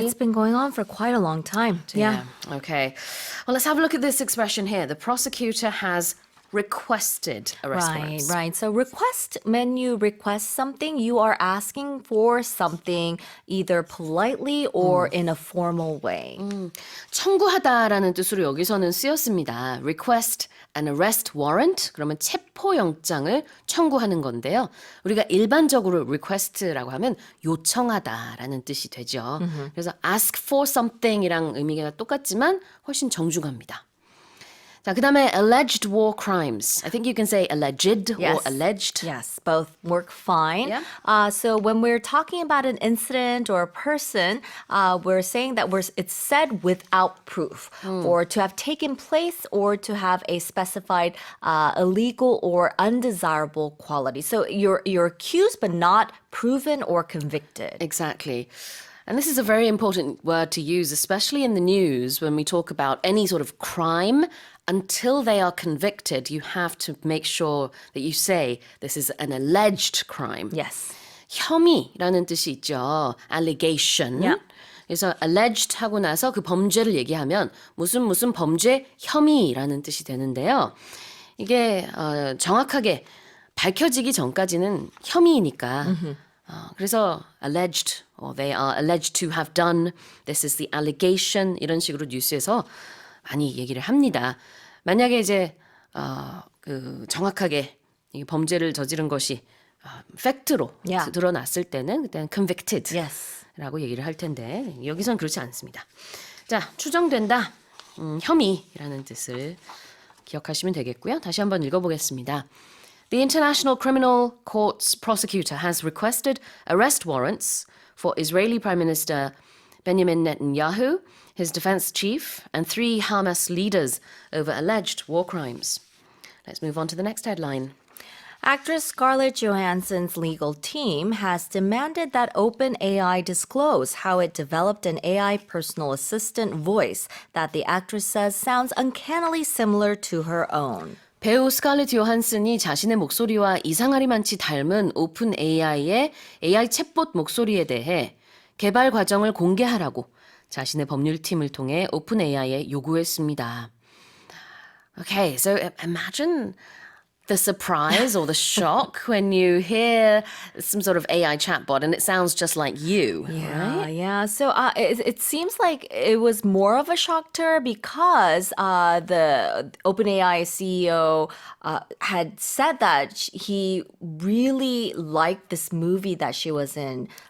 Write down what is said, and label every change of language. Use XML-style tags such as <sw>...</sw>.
<en>It's been going on for quite a long time. Yeah. Okay. Well, let's have a look at this expression here. The prosecutor has requested arrest warrants. Right. So when you request something, you are asking for something either politely or in a formal way.</en> <ko>청구하다라는 뜻으로 여기서는 쓰였습니다.</ko> <en>Request an arrest warrant.</en> <ko>그러면 체포영장을 청구하는 건데요. 우리가 일반적으로 request라고 하면 요청하다라는 뜻이 되죠. 그래서</ko> <en>ask for something</en> <ko>이랑 의미가 똑같지만 훨씬 정중합니다. 자, 그다음에</ko> <en>alleged war crimes. I think you can say alleged or alleged. Yes, both work fine. Yeah. So when we're talking about an incident or a person, we're saying that it's said without proof, or to have taken place, or to have a specified illegal or undesirable quality. So you're accused but not proven or convicted. Exactly. And this is a very important word to use, especially in the news when we talk about any sort of crime. Until they are convicted, you have to make sure that you say this is an alleged crime. Yes.</en> <ko>혐의라는 뜻이 있죠. allegation.</ko> <en>Yeah.</en> <ko>그래서 alleged 하고 나서 그 범죄를 얘기하면 무슨 범죄 혐의라는 뜻이 되는데요. 이게 정확하게 밝혀지기 전까지는 혐의니까. 그래서</ko> <en>alleged, or they are alleged to have done, this is the allegation,</en> <ko>이런 식으로 뉴스에서 많이 얘기를 합니다. 만약에 이제 그 정확하게 이 범죄를 저지른 것이 팩트로</ko> <en>Yeah.</en> <ko>드러났을 때는 그때는 convicted</ko> <en>Yes.</en> <ko>라고 얘기를 할 텐데 여기선 그렇지 않습니다. 자, 추정된다, 혐의라는 뜻을 기억하시면 되겠고요. 다시 한번 읽어보겠습니다.</ko> <en>The International Criminal Court's prosecutor has requested arrest warrants for Israeli Prime Minister Benjamin Netanyahu, his defense chief, and 3 Hamas leaders over alleged war crimes. Let's move on to the next headline. Actress Scarlett Johansson's legal team has demanded that OpenAI disclose how it developed an AI personal assistant voice that the actress says sounds uncannily similar to her own.</en> <ko>배우 스칼렛 요한슨이 자신의 목소리와 이상하리만치 닮은 오픈 AI의 AI 챗봇 목소리에 대해 개발 과정을 공개하라고 자신의 법률팀을 통해 오픈 AI에 요구했습니다.</ko> <en>Okay, so imagine the surprise or the shock when you hear some sort of AI chatbot and it sounds just like you, right? Yeah. So it seems like it was more of a shock to her because the OpenAI CEO had said that he really liked this movie that she was in.</en>